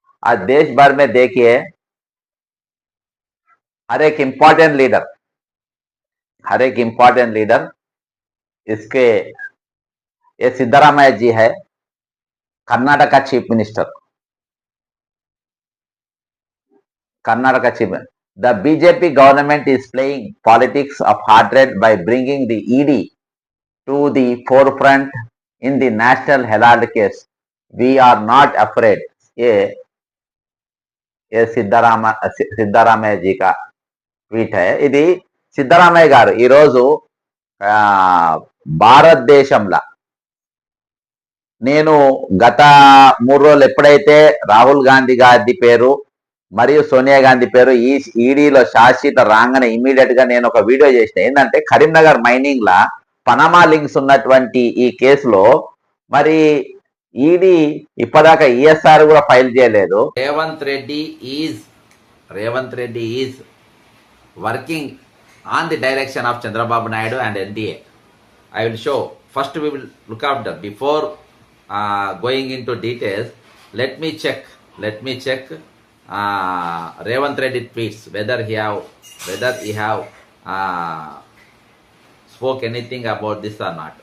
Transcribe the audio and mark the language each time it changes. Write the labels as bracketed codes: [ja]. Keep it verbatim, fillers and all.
[hi] आज देश भर में देखिए, हर एक इम्पोर्टेंट लीडर, हर एक इम्पोर्टेंट लीडर इसके, ये सिद्धरामैया जी है Karnataka chief minister, Karnataka chief. [en] The B J P government is playing politics of hatred by bringing the E D to the forefront in the National Herald case. We are not afraid. [hi] ये ये Siddharama C- Siddaramaiah G का tweet high. [te] ఇది సిద్ధరామయ్య గారు ఈరోజు ఆ, భారతదేశంలో, నేను గత మూడు రోజులు ఎప్పుడైతే రాహుల్ గాంధీ గారి పేరు మరియు సోనియా గాంధీ పేరు ఈ ఈడీలో శాశ్వత రాగానే ఇమీడియట్ గా నేను ఒక వీడియో చేసిన. ఏంటంటే కరీంనగర్ మైనింగ్ లా పనామా లింక్స్ ఉన్నటువంటి ఈ కేసులో మరి ఈడీ ఇప్పటిదాకా ఈఎస్ఆర్ కూడా ఫైల్ చేయలేదు. [en] Revanth Reddy is Revanth Reddy is working on the direction of Chandrababu Naidu and N D A. I will show. First, we will look after. Before uh, going into details, let me check. Let me check uh, Revanth Reddy tweets whether he have whether he have uh, spoke anything about this or not.